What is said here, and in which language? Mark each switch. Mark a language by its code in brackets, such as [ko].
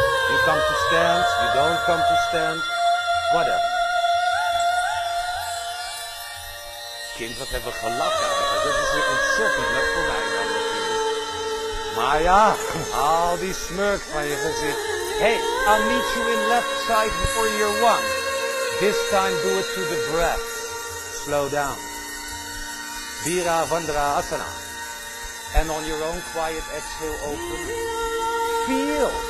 [en] You come to stand, you don't come to stand. Whatever. [nl] Kind, wat hebben we gelachen. Dat is weer ontzettend leuk voor mij dan natuurlijk. Maar ja, al die smurk van je gezicht. [en] Hey, I'll meet you in left side for your one. This time do it to the breath. Slow down. Virabhadra Asana. And on your own quiet exhale, open. Feel.